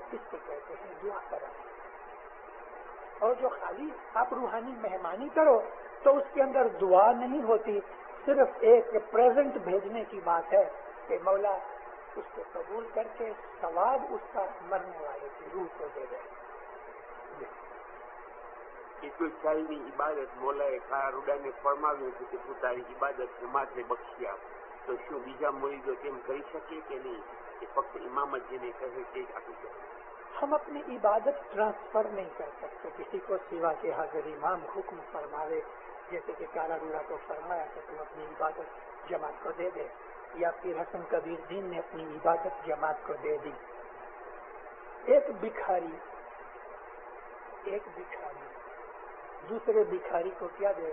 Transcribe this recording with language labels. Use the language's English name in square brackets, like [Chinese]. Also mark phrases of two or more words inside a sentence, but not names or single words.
[Urdu] اس کو کہتے ہیں دعا کرانا. اور جو خالی آپ روحانی مہمانی کرو تو اس کے اندر دعا نہیں ہوتی، صرف ایک پریزنٹ بھیجنے کی بات ہے کہ مولا اس کو قبول کر کے ثواب اس کا مرنے والے کی روح کو دے دے. [Gujarati] કોઈ ખ્યાલની ઇબાદત મોલાએ ખારા રૂડાને ફરમાવ્યું હતું કે પોતાની ઇબાદત માથે બક્ષી આપ, તો શું બીજા મુરીદો તેમ કરી શકે કે નહીં, કે ફક્ત ઇમામ જ જેને કહે તે જ આપી શકે? [Urdu] ہم اپنی عبادت ٹرانسفر نہیں کر سکتے کسی کو سوا کے حضرت امام حکم فرماوے. جیسے کہ کارا روڑا کو فرمایا کہ تم اپنی عبادت جماعت کو دے دے، یا پھر حسن کبیر دین نے اپنی عبادت جماعت کو دے دی. ایک بھکاری دوسرے بھکاری کو کیا دے؟